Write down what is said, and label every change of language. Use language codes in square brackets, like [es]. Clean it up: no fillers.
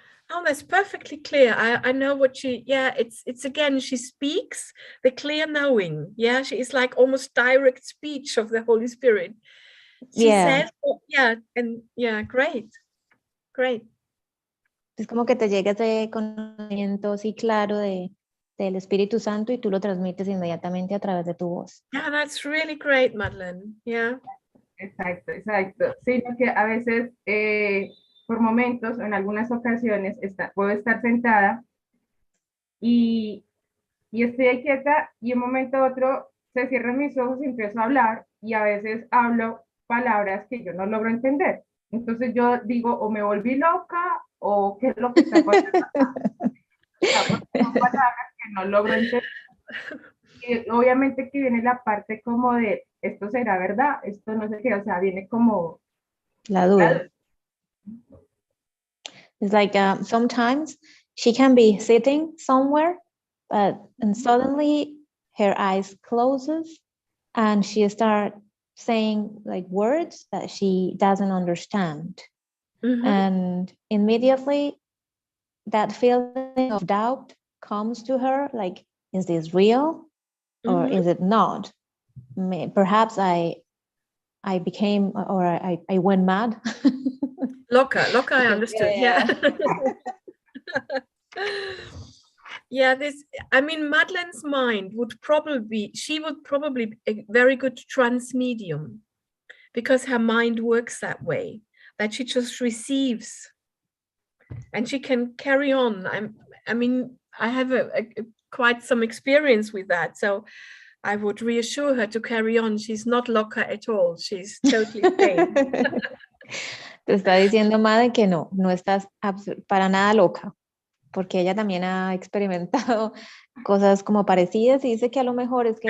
[en] Oh, that's perfectly clear. I know what she, yeah, it's again, she speaks the clear knowing. Yeah, she is like almost direct speech of the Holy Spirit. She says, oh, yeah, and yeah, great. [es] Es como que te llega ese conocimiento así claro del Espíritu Santo y tú lo transmites inmediatamente a través de tu voz. [en] Yeah, that's really great, Madeleine. Yeah. [es] Exacto. Sino que a veces, por momentos, en algunas ocasiones, puedo estar sentada y estoy ahí quieta y un momento a otro se cierran mis ojos y empiezo a hablar y a veces hablo palabras que yo no logro entender. Entonces yo digo, o me volví loca o qué es lo que está pasando acá. O sea, porque son palabras que no logro entender. Y obviamente que viene la parte como de, esto será verdad, esto no sé qué, o sea, viene como La duda. [en] It's like sometimes she can be sitting somewhere, and suddenly her eyes closes and she starts saying like words that she doesn't understand. Mhm. And immediately that feeling of doubt comes to her, like, is this real or Mhm. is it not? Perhaps I became, or I went mad. Loca, I understood. Yeah. Yeah, I mean, Madeleine's mind would probably be a very good transmedium, because her mind works that way, that she just receives and she can carry on. I mean, I have quite some experience with that, so I would reassure her to carry on. She's not loca at all. She's totally sane. [es] Te está diciendo, Madre, que no estás para nada loca, porque ella también ha experimentado cosas como parecidas y dice que a lo mejor es que